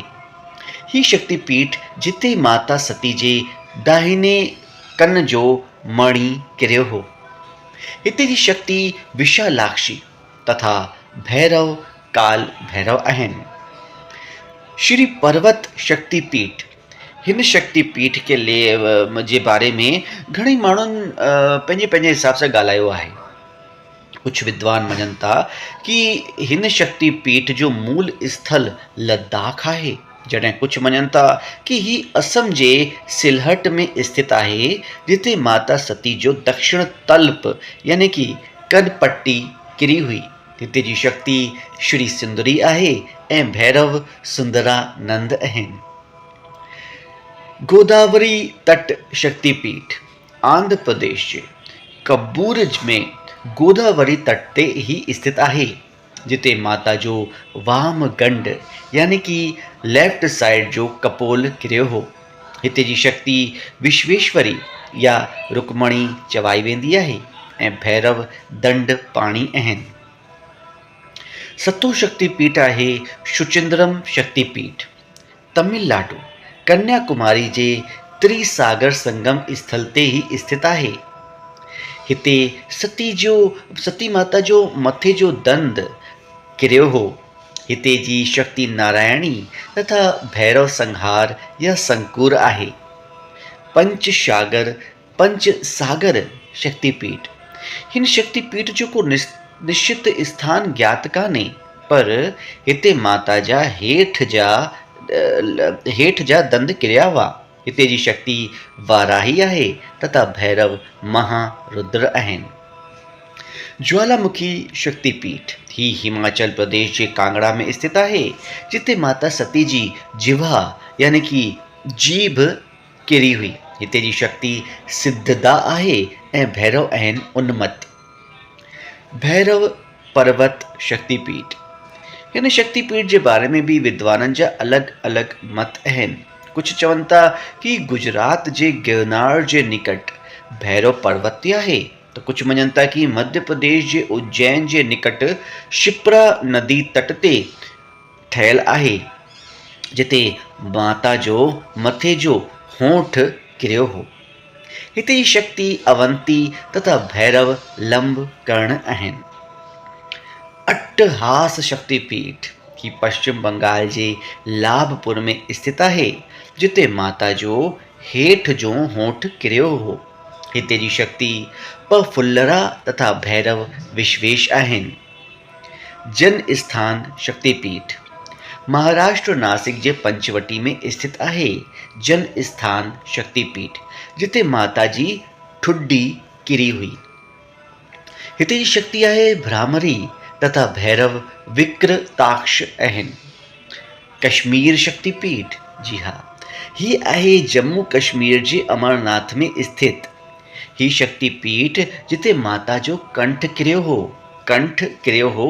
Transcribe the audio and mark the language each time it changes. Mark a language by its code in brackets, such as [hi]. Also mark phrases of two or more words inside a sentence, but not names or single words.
[sd] ही शक्तिपीठ जिते माता सती जे दाहिने कन जो मणि किरियो हो। हिते जी शक्ति विशालाक्षी तथा भैरव काल भैरव आहिनि। श्री पर्वत शक्तिपीठ हिन शक्तिपीठ के जे बारे में घणेई माण्हुनि पंहिंजे पंहिंजे हिसाब सां ॻाल्हायो आहे। कुछ विद्वान मञनि था कि हिन शक्तिपीठ जो मूल स्थल लद्दाख आहे, जॾहिं कुछ मञनि था कि ही असम जे सिलहट में स्थित आहे, जिते माता सती जो दक्षिण तल्प यानी कि कनपट्टी किरी हुई। हिते जी शक्ति श्री सुंदरी आहे ऐं भैरव सुंदरानंद आहिनि। गोदावरी तट शक्तिपीठ आंध्र प्रदेश जे कब्बूर में गोदावरी तट ते ही स्थित आहे, जिते माता जो वाम गंड यानी कि [en] left side [sd] जो कपोल किरियो हो। हिते जी शक्ति विश्वेश्वरी या रुक्मणी चवाई वेंदी आहे ऐं भैरव दंड पाणी आहिनि। सतो शक्तिपीठ आहे शुचिंद्रम शक्तिपीठ तमिलनाडु कन्याकुमारी जे त्रिसागर संगम स्थल ते ही स्थित आहे। हिते सती माता जो मथे जो दंड किरियो हो। हिते जी शक्ति नारायणी तथा भैरव संहार या संकुर आहे। पंच सागर शक्तिपीठ हिन शक्तिपीठ जो को निश्चित स्थान ज्ञात कान्हे, पर हिते माता जा हेठ जा दंद किरिया हुआ। हिते जी शक्ति वाराही आहे तथा भैरव महारुद्र आहिनि। ज्वालामुखी शक्तिपीठ ही हिमाचल प्रदेश जे कांगड़ा में स्थित आहे, जिते माता सती जी जिह्वा यानी कि जीभ किरी हुई। हिते जी शक्ति सिद्धदा आहे ऐं भैरव आहिनि उन्मत्त। भैरव पर्वत शक्तिपीठ हिन शक्तिपीठ जे बारे में भी विद्वाननि जा अलॻि अलॻि मत आहिनि। कुछ चवनि था कि गुजरात जे गिरनार जे निकट भैरव पर्वत ते आहे, तो कुछ मञनि था कि मध्य प्रदेश जे उज्जैन जे निकट शिप्रा नदी तट ते ठहियल आहे, जिते माता जो मथे जो होंठ किरियो हो। हिते जी शक्ति अवंती तथा भैरव लंब कर्ण आहिनि। अट्टहास शक्तिपीठ ही पश्चिम बंगाल जे लाभपुर में स्थित आहे, जिते माता जो हेठ जो होंठ किरियो हो। हिते जी शक्ति पफुल्लरा तथा भैरव विश्वेश आहिनि। जन स्थान शक्तिपीठ महाराष्ट्र नासिक जे पंचवटी में स्थित आहे। जन स्थान शक्तिपीठ जिते माता जी ठुड्डी किरी हुई। हिते जी शक्ति आहे भ्रामरी तथा भैरव विक्रताक्ष आहिनि। कश्मीर शक्तिपीठ जी हाँ, ही आहे जम्मू कश्मीर जे अमरनाथ में स्थित ही शक्तिपीठ जिते माता जो कंठ किरियो हो।